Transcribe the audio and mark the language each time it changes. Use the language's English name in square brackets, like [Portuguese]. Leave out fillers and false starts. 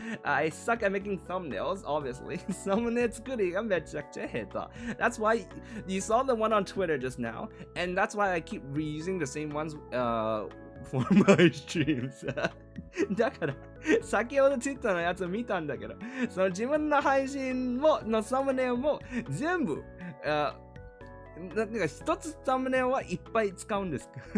[English] I suck at making thumbnails, obviously. [Japanese] サムネ作りがめちゃくちゃ下手。 [English] That's why you saw the one on Twitter just now, and that's why I keep reusing the same ones for my streams. [Japanese] だから先ほど Twitter のやつ見たんだけど、自分の配信のサムネも全部なんか一つサムネはいっぱい使うんです。